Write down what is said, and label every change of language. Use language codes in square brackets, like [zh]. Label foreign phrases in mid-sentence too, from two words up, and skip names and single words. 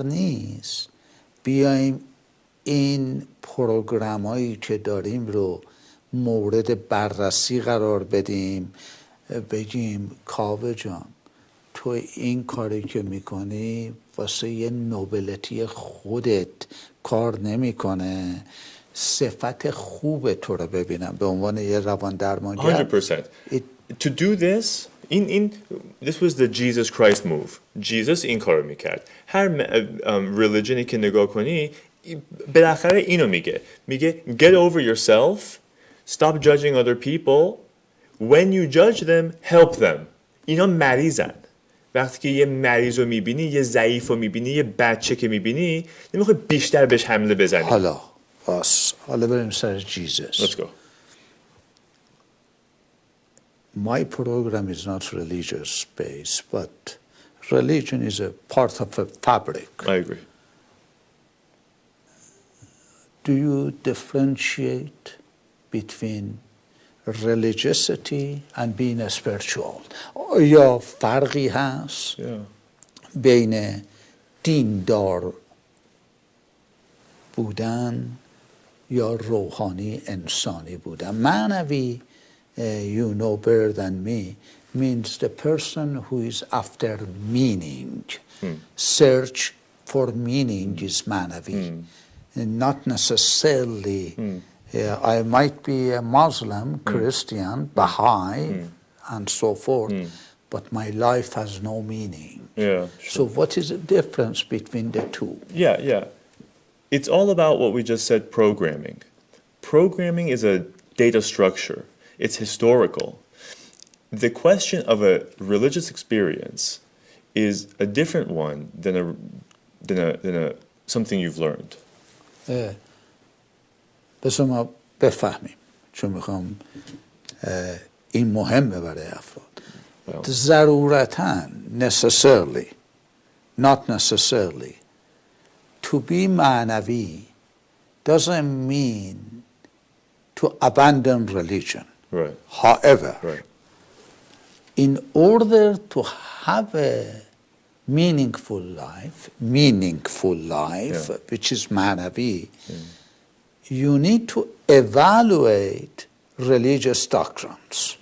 [fa] نیست بیایم این پروگرام هایی که داریم رو مورد بررسی قرار بدیم، بگیم کاوه جان تو این کاری که میکنی واسه یه نوبلتی خودت کار نمیکنه، صفت خوب تو رو ببینم به عنوان یه روان درمانگر. [en] 100%. To do this, this was the Jesus Christ move. [fa] Jesus این کارو میکرد. هر religionی که نگاه کنی بالاخره اینو میگه [en] get over yourself, stop judging other people, when you judge them, help them. [fa] اینا مریضن. وقتی که یه مریض رو میبینی، یه ضعیف رو میبینی، یه بچه که میبینی، نمیخوای بیشتر بهش حمله بزنی. حالا بریم سر Jesus. [en] Let's go. My program is not religious based, but religion is a part of a fabric. I agree. Do you differentiate between religiosity and being spiritual? [fa] یا فرقی هست بین دیندار بودن یا روحانی انسانی بودن؟ [en] معنوی, you know better than me, means the person who is after meaning. Search for meaning is معنوی. Not necessarily I might be a Muslim, Christian, Baha'i, and so forth, but my life has no meaning. Yeah. So what is the difference between the two? Yeah. It's all about what we just said, programming. Programming is a data structure. It's historical. The question of a religious experience is a different one than something you've learned. [fa] بسو ما بفهمیم چون میخوام این مهمه برای افراد. [en] ضرورتاً not necessarily to be معنوی doesn't mean to abandon religion. Right. However, Right. in order to have a meaningful life, which is معنوی, you need to evaluate religious doctrines.